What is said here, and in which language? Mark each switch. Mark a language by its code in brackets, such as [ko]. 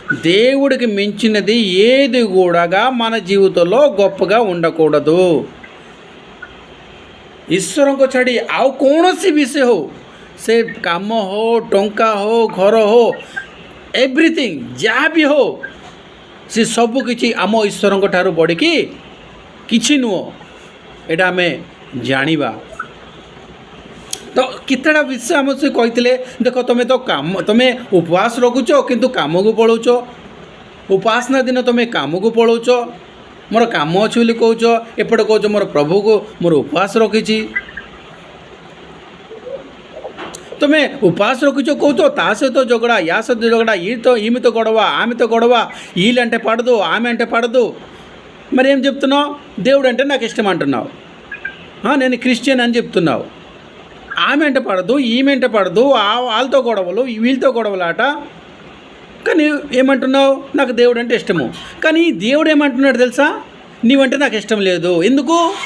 [te] దేవుడికి మించినది ఏది కూడా మన జీవితంలో గొప్పగా ఉండకూడదు। [or] ଈଶ୍ୱରଙ୍କ ଛାଡ଼ି ଆଉ କୌଣସି ବିଷୟ ହଉ, ସେ କାମ ହଉ, ଟଙ୍କା ହଉ, ଘର ହଉ, ଏଭ୍ରିଥିଙ୍ଗ ଯାହା ବି ହଉ, ସେ ସବୁକିଛି ଆମ ଈଶ୍ୱରଙ୍କ ଠାରୁ ବଢ଼ିକି କିଛି ନୁହଁ, ଏଇଟା ଆମେ ଜାଣିବା। ତ କେତେଟା ବିଷୟ ଆମ ସେ କହିଥିଲେ, ଦେଖ ତମେ ଉପବାସ ରଖୁଛ କିନ୍ତୁ କାମକୁ ପଳାଉଛ, ଉପାସନା ଦିନ ତମେ କାମକୁ ପଳାଉଛ, ମୋର କାମ ଅଛି ବୋଲି କହୁଛ, ଏପଟେ କହୁଛ ମୋର ପ୍ରଭୁକୁ ମୋର ଉପବାସ ରଖିଛି। ତୁମେ ଉପବାସ ରଖିଛ କହୁଛ, ତା ସହିତ ଝଗଡ଼ା, [te] యా సହିତ ଝగడా, ఈమెతో గొడవ, ఆమెతో గొడవ, వీళ్ళంటే పడదు, ఆమె అంటే పడదు, మరి ఏం చెప్తున్నావు, దేవుడు అంటే నాకు ఇష్టం అంటున్నావు, నేను క్రిస్టియన్ అని చెప్తున్నావు, ఆమె అంటే పడదు, ఈమె అంటే పడదు, వాళ్ళతో గొడవలు, వీళ్ళతో గొడవలాట, కానీ ఏమంటున్నావు, నాకు దేవుడు అంటే ఇష్టము, కానీ దేవుడు ఏమంటున్నాడు తెలుసా, నీవంటే నాకు ఇష్టం లేదు, ఎందుకు?